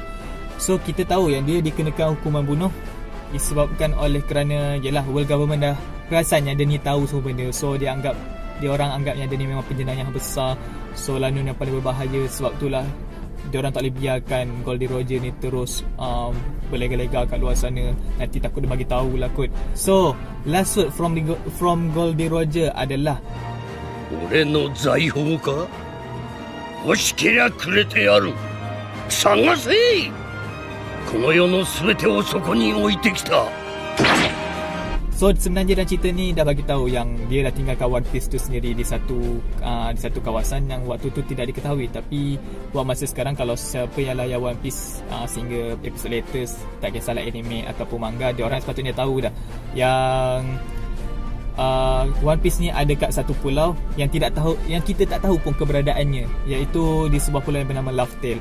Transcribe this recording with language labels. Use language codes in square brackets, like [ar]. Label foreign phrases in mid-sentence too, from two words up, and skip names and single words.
[ms] So kita tahu yang dia dikenakan hukuman bunuh disebabkan oleh kerana yalah World Government dah perasan yang dia ni tahu semua benda. So orang anggapnya dia ni memang penjenayah yang besar. So lanun yang paling berbahaya. Sebab itulah diorang tak boleh biarkan Goldie Roger ni terus berlega-lega kat luar sana. Nanti takut dia bagi tahu lah kot. [en] So last word [ms] from Goldie Roger adalah, [ja] 俺の財宝か欲しけりゃくれてやる探せこの世の全てをそこに置いてきた [ms] So sebenarnya dalam cerita ni dah bagi tahu yang dia dah tinggalkan One Piece tu sendiri di satu kawasan yang waktu tu tidak diketahui. Tapi buat masa sekarang, kalau siapa yang layan One Piece sehingga episod latest, tak kisahlah anime ataupun manga, dia orang sepatutnya tahu dah yang One Piece ni ada kat satu pulau yang kita tak tahu pun keberadaannya, iaitu di sebuah pulau yang bernama Laugh Tale.